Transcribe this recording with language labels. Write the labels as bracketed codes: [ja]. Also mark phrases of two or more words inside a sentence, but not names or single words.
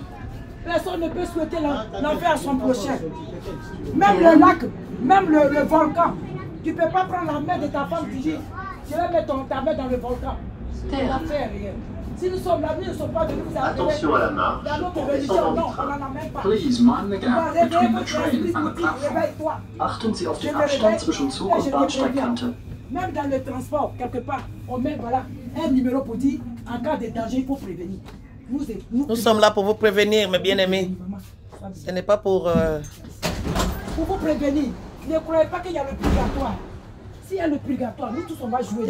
[fr] Personne ne peut souhaiter l'enfer à son prochain. Même le lac, même le volcan. Tu ne peux pas prendre la main de ta femme et dire, je vais mettre ta main dans le volcan. Tu ne vas faire rien. Si nous sommes là, nous ne sommes pas venus vous appeler. Attention à la marche. Dans notre religion, non, on n'en a même pas. [en] Please mind the gap between the train and the platform. [fr] Réveille-toi. [de] Achten Sie auf den Abstand zwischen Zug und Bahnsteigkante. [fr] Même dans le transport, quelque part, on met voilà, un numéro pour dire en cas de danger, il faut prévenir. Nous sommes là pour vous prévenir, mes bien-aimés. Ce n'est pas pour... Pour vous prévenir. Ne croyez pas qu'il y a le purgatoire. S'il y a le purgatoire, nous tous on va jouer.